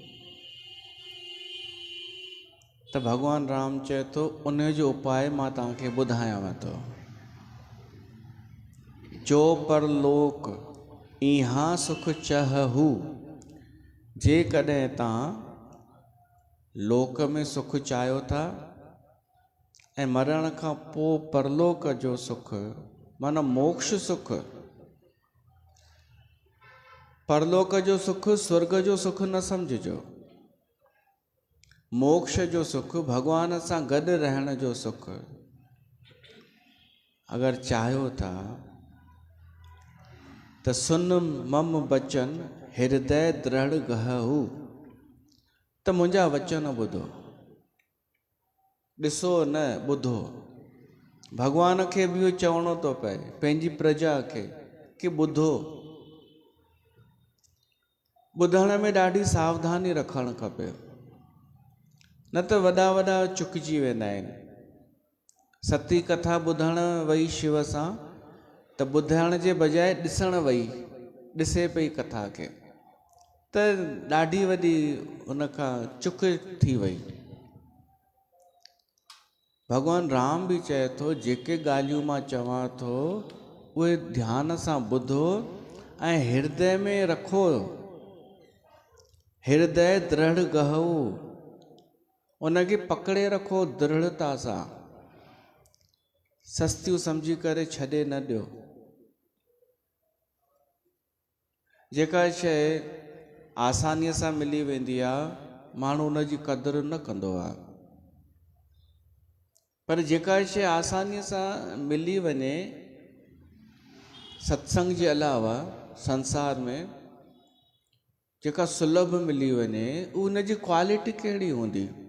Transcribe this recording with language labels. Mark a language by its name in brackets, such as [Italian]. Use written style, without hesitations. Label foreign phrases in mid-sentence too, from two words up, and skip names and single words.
[Sindhi] त भॻवानु राम चए थो उन जो उपाय मां तव्हांखे ॿुधायांव थो। [Awadhi] जो परलोक इहा सुख चाहू, [Sindhi] जेकॾहिं तव्हां लोक में सुख चाहियो था ऐं मरण खां पोइ परलोक जो सुख, माना मोक्ष सुख। परलोक जो सुख स्वर्ग जो सुख न सम्झिजो। मोक्ष जो सुख, भगवान सां गॾु रहण जो सुख अगरि चाहियो था त [Awadhi] सुन मम बचन हृदय दृढ़ गहू, [Sindhi] त मुंहिंजा वचन ॿुधो। ॾिसो न, ॿुधो। भगवान खे बि इहो चवणो थो पए पंहिंजी प्रजा खे कि ॿुधो। ॿुधण में ॾाढी सावधानी रखणु खपे, न त वॾा वॾा चुकिजी वेंदा आहिनि। सती कथा ॿुधण वई शिव सां, त ॿुधण जे बजाए ॾिसण वई, ॾिसे पई कथा खे, त ॾाढी वॾी उनखां चुक थी वई। भॻवानु राम बि चए थो जेके ॻाल्हियूं मां चवां थो उहे ध्यान सां ॿुधो ऐं हृदय में रखो। [Awadhi] हृदय दृढ़ गहू, [Sindhi] उनखे पकड़े रखो दृढ़ता सां, सस्तियूं सम्झी करे छॾे न ॾियो। जेका शइ आसानीअ सां मिली वेंदी आहे, माण्हू उनजी क़दुरु न कंदो आहे, पर जेका शइ आसानीअ सां मिली वञे, सत्संग जे अलावा संसार में जेका सुलभ मिली वञे, उनजी क्वालिटी कहिड़ी हूंदी?